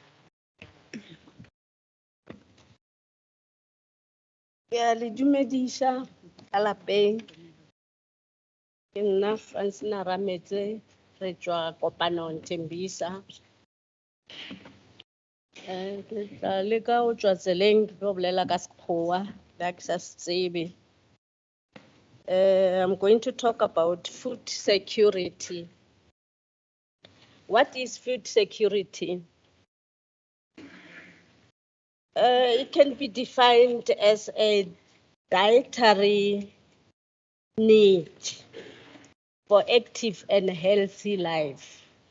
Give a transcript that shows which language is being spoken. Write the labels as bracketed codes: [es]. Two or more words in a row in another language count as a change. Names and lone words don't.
[nso] Ya le dumedisha ka lapeng ke nna Francina Rametse re tswa kopanong Tembisa ke tla leka go tswa tseleng ke tlo bolela ka sekgowa la ke sa se tsebe [en] I'm going to talk about food security. What is food security? It can be defined as a dietary need for active and healthy life.